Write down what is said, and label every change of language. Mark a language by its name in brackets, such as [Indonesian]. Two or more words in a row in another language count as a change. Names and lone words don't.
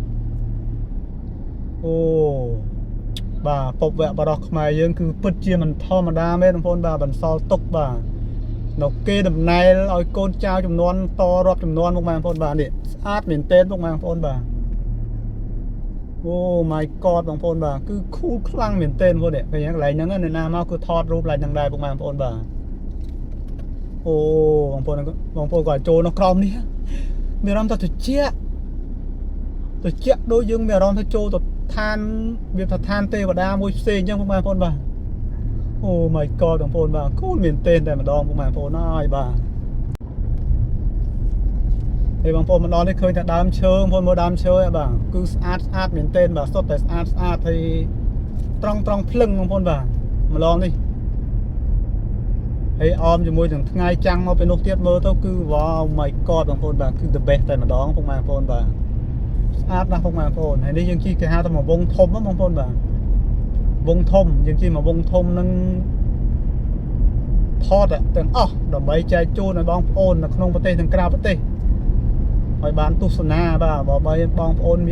[Khmer] អូបាទពុកវគ្គបរោះខ្មែរយើងគឺពិតជាមិនធម្មតាមែនបងប្អូនបាទបន្សល់ទុកបាទនៅគេដំណែលឲ្យកូនចៅចំ នួនតរាប់ចំនួនមកបងប្អូនបាទនេះស្អាតមែនទែនបងប្អូនបាទអូ [English] my god [Khmer] បងប្អូនបាទគឺ cool ខ្លាំងមែនទែនបងប្អូននេះពេលហ្នឹងកន្លែងហ្នឹងនៅណាមកគឺថតរូបឡើងហ្នឹងដែរបងប្អូនបាទអូបងប្អូនក៏ចូលនៅក្រោមនេះមានអារម្មណ៍ថាត្រជាក់ដូចយើងមានអារម្មណ៍ថាចូលទៅឋានវាថាឋានទេវតាមួយផ្សេងអញ្ចឹងបងប្អូនបាទអូ [English] my god [Khmer] បងប្អូនបាទគូលមែនទែនតែម្ដងបងប្អូនអើយបាទ ហើយបងប្អូនមកដល់នេះឃើញតែដើមឈើបងប្អូនមើលដើមឈើបាទគឺស្អាតមែនទែនបាទសុទ្ធតែស្អាតហើយត្រង់ភ្លឹងបងប្អូនបាទម្ដងនេះហើយអមជាមួយនឹងថ្ងៃចាំងមកពេលនោះទៀតមើលទៅគឺ [English] wow my god [Khmer] បងប្អូនបាទគឺ [English] the best [Khmer] តែម្ដងបងប្អូនបាទស្អាតណាស់បងប្អូនហើយនេះយើងជិះគេហៅថាមកវងធំបងប្អូនបាទវងធំយើងជិះមកវងធំនឹង ថតទាំងអស់ដើម្បីចែកជូនឲ្យបងប្អូននៅក្នុងប្រទេសទាំងក្រៅប្រទេសឲ្យបានទស្សនាបាទបើបងប្អូន